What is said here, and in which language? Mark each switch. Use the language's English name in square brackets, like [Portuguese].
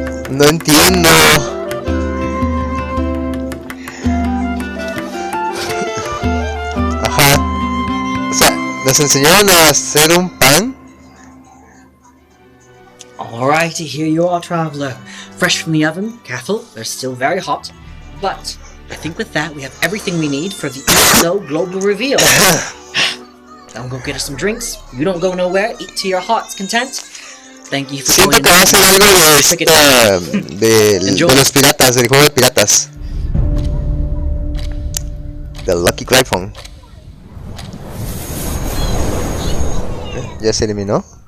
[Spanish] No entiendo. Ajá. O sea, nos enseñaron a hacer un pan. [English] Alrighty, here you are, traveler. Fresh from the oven, careful, they're still very hot. But I think with that we have everything we need for the ESO Global Reveal. Now go get us some drinks. You don't go nowhere. Eat to your heart's content. Thank you for [Spanish] Siento que va a ser algo de los piratas, del juego de piratas. Del Lucky Cryphone. Ya se eliminó.